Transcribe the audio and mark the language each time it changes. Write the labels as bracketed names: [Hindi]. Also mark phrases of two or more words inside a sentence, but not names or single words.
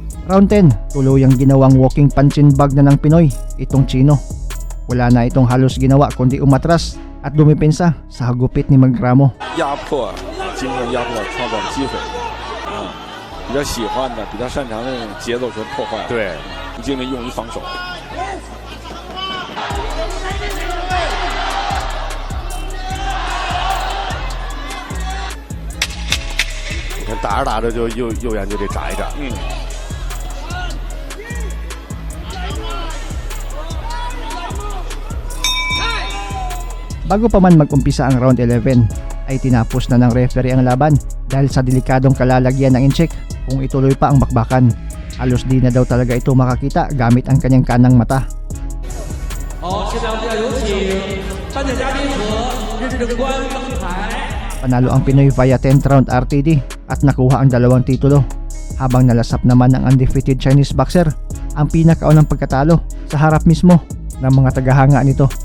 [Filipino] Round 10, tuluyang ginawang [English] walking punching bag [Filipino] na ng Pinoy itong Chino. Wala na itong halos ginawa kundi umatras at dumipensa sa hagupit ni Magramo. [Chinese] 压迫，经过压迫创造了机会，比较喜欢的、比较擅长的节奏全破坏了，对，精力用于防守。你看打着打着就右眼就得眨一眨。 [Filipino] Bago pa man mag-umpisa ang round 11, ay tinapos na ng referee ang laban dahil sa delikadong kalalagyan ng incheck kung ituloy pa ang bakbakan. Halos di na daw talaga ito makakita gamit ang kanyang kanang mata. [Chinese] 好，现在我们要有请颁奖嘉宾和认证官登台。 [Filipino] Panalo ang Pinoy via [English] 10th round RTD [Filipino] at nakuha ang 2 titulo. Habang nalasap naman ang [English] undefeated Chinese boxer [Filipino] ang pinakaunang pagkatalo sa harap mismo ng mga tagahanga nito.